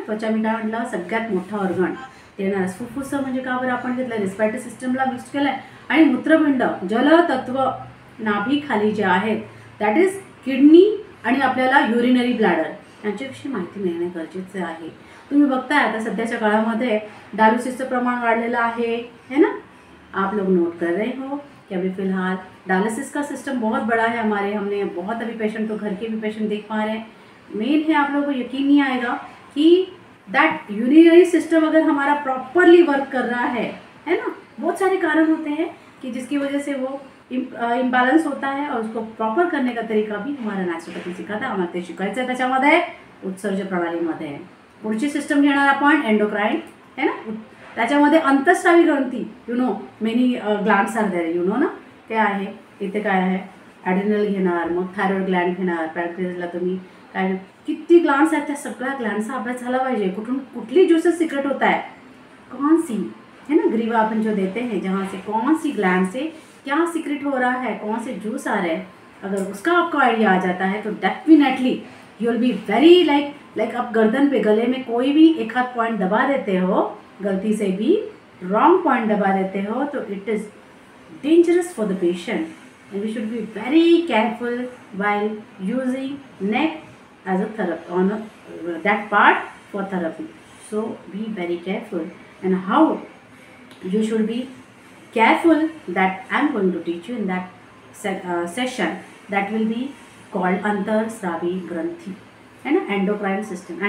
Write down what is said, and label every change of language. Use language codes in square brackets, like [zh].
[mr] त्वचा मी काय म्हटलं सगळ्यात मोठा ऑर्गन ते येणारच. फुफ्फुस म्हणजे का बरं आपण घेतलं, रेस्पिरेटरी सिस्टमला मिक्स केलं आहे. आणि मूत्रपिंड, जलतत्व नाभीखाली जे आहेत दॅट इज किडनी आणि आपल्याला युरिनरी ब्लॅडर यांच्याविषयी माहिती मिळणे गरजेचं आहे. तुम्ही बघताय आता सध्याच्या काळामध्ये डायलिसिसचं प्रमाण वाढलेलं आहे है ना. [hi] आप लोग नोट कर रहे हो कि अभी फ़िलहाल डायलिसिस का सिस्टम बहुत बड़ा है हमारे. हमने बहुत अभी पेशेंट तो घर के भी पेशेंट देख पा रहे हैं. मेन है आप लोगों को यकीन नहीं आएगा कि दैट यूरिनरी सिस्टम अगर हमारा प्रॉपरली वर्क कर रहा है ना. बहुत सारे कारण होते हैं कि जिसकी वजह से वो इम्बॅलन्स होता है और उसको प्रॉपर करने का तरीका भी हमारा नॅचरोपॅथी [mr] शिकवता. आम्हाला ते शिकायचं आहे त्याच्यामध्ये उत्सर्जन प्रणालीमध्ये. पुढची सिस्टम घेणार आपण एंडोक्राइन है ना. त्याच्यामध्ये अंतःस्रावी ग्रंथी [en] you know many glands are there you know [mr] ना. ते आहे इथे काय आहे ॲड्रिनल घेणार, मग थायरॉइड ग्लँड घेणार, पॅनक्रियासला तुम्ही काय किती ग्लँड्स आहेत त्या सगळ्या ग्लँड्सचा अभ्यास झाला पाहिजे. कुठून कुठली ज्यूसेस [hi] सिक्रेट होता है, कौन सी है ना ग्रीवा अपन जो देते हैं जहाँ से कौन सी ग्लैंड से क्या सीक्रेट हो रहा है, कौन से जूस आ रहे हैं अगर उसका आपको आइडिया आ जाता है तो definitely [en] you will be very like [hi] आप गर्दन पे गले में कोई भी एक हाथ पॉइंट दबा देते हो, गलती से भी रॉन्ग पॉइंट दबा देते हो तो [en] It is dangerous for the patient, and we should be very careful while using neck as a therapy on that part for therapy. So be very careful, and how you should be careful that I am going to teach you in that session that will be called Antarsravi Granthi and endocrine system.